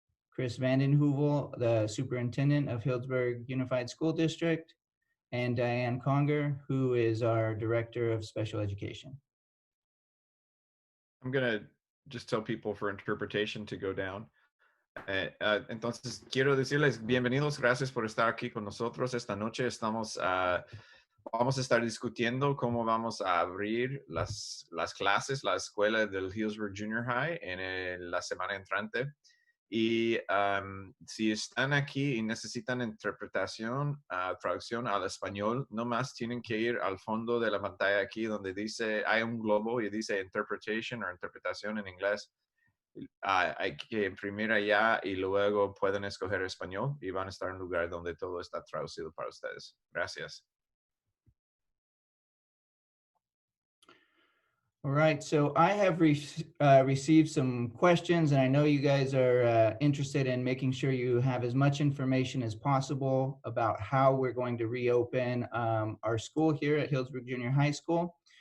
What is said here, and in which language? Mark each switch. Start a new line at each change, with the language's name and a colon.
English: Chris Vandenhoevel, the Superintendent of Hillsborough Unified School District, and Diane Conger, who is our Director of Special Education. I'm going to just tell people for interpretation to go down.
Spanish: Entonces, quiero decirles bienvenidos, gracias por estar aquí con nosotros. Esta noche vamos a estar discutiendo cómo vamos a abrir las clases, la escuela del Hillsborough Junior High en la semana entrante. Y si están aquí y necesitan interpretación, traducción al español, nomás tienen que ir al fondo de la pantalla aquí donde dice, hay un globo y dice interpretation o interpretación en inglés. Hay que imprimir allá y luego pueden escoger español y van a estar en un lugar donde todo está traducido para ustedes. Gracias.
English: All right, so I have received some questions, and I know you guys are interested in making sure you have as much information as possible about how we're going to reopen our school here at Hillsborough Junior High School.